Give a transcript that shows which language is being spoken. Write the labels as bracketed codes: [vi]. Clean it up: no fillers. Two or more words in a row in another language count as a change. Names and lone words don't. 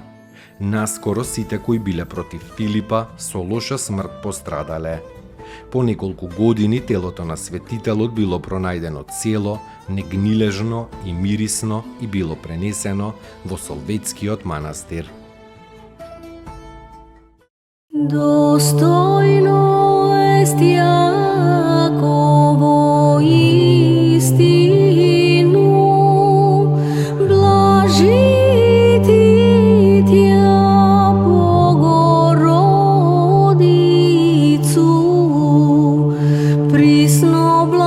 [mk] Наскоро сите кои биле против Филипа со лоша смрт пострадале. По неколку години телото на светителот било пронајдено цело, негнилежно и мирисно и било пренесено во Солветскиот манастир. [cu] Достойно ест Јаково истину, блажити Тја Богородицу, присно